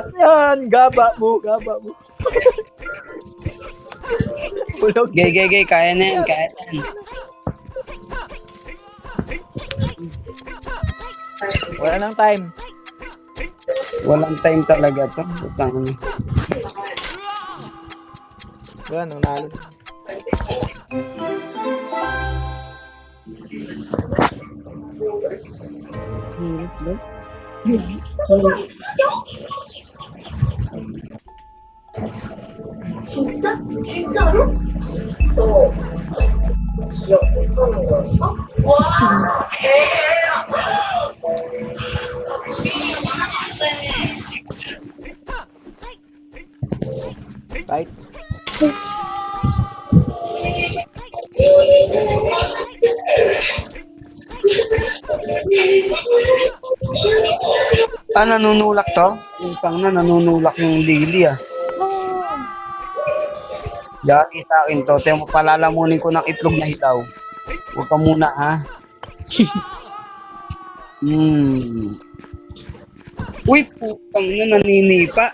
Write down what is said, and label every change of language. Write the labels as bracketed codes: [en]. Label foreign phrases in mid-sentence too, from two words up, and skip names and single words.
[tl] Yan, gaba mo. Hulog. Gay, kaya na yan. Wala nang time. Walang time talaga to. Putang. Yan, nanalo. [ko] 진짜? 진짜로? 너 기억 못하는 거였어? 와, Right? [tl] Nanunulak to? Putang na, nanunulak yung lili Dati sa akin to, tayo palalamunin ko ng itlog na hilaw. Huwag ka muna, ha? Uy, putang na, naninipa.